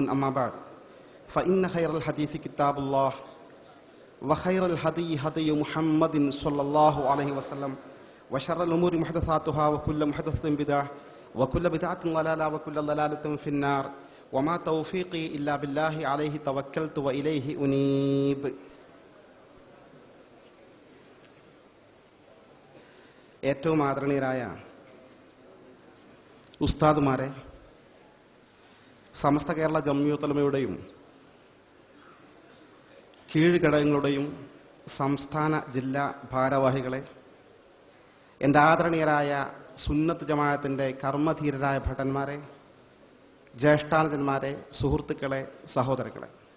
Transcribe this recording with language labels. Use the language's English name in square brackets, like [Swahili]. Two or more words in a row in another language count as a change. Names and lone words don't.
[Arabic] أما بعد فإن خير الحديث كتاب الله وخير الهدي هدي محمد صلى الله عليه وسلم وشر الأمور محدثاتها وكل محدثة بدعة وكل بدعة ضلالة وكل ضلالة في النار وما توفيقي إلا بالله عليه توكلت وإليه أنيب. [Malayalam] ഏറ്റവും ആദരണീയരായ ഉസ്താദുമാരെ, സമസ്ത കേരള ജംഇയ്യത്തുൽ ഉലമയുടെയും കീഴ്ഘടകങ്ങളുടെയും സംസ്ഥാന ജില്ലാ ഭാരവാഹികളെ, എൻ്റെ ആദരണീയരായ സുന്നത്ത് ജമാഅത്തിൻ്റെ കർമ്മധീരരായ ഭടന്മാരെ, ജ്യേഷ്ഠാനുജന്മാരെ, സുഹൃത്തുക്കളെ, സഹോദരങ്ങളെ,